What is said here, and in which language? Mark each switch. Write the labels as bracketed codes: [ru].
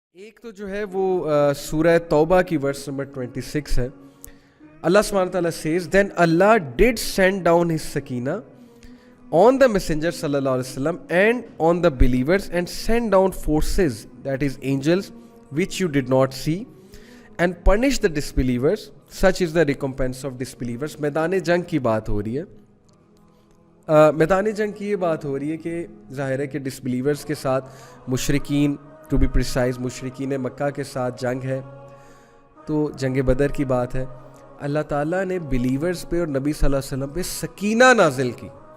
[ur] ایک تو جو ہے وہ سورہ توبہ کی ورس نمبر 26 ہے. [en] اللہ سبحانہ تعالیٰ says then Allah did send down his sakina on the messenger sallallahu alaihi wasallam and on the believers and send down forces, that is angels, which you did not see, and punish the disbelievers. Such is the recompense of disbelievers. [ur] میدان جنگ کی بات ہو رہی ہے. میدان جنگ کی یہ بات ہو رہی ہے کہ ظاہر ہے کہ ڈسبلیورز کے ساتھ مشرکین، [en] to be precise [ur] مشرکین مکہ کے ساتھ جنگ ہے. تو جنگ بدر کی بات ہے. اللہ تعالیٰ نے بلیورز پہ اور نبی صلی اللہ علیہ وسلم پہ سکینہ نازل کی.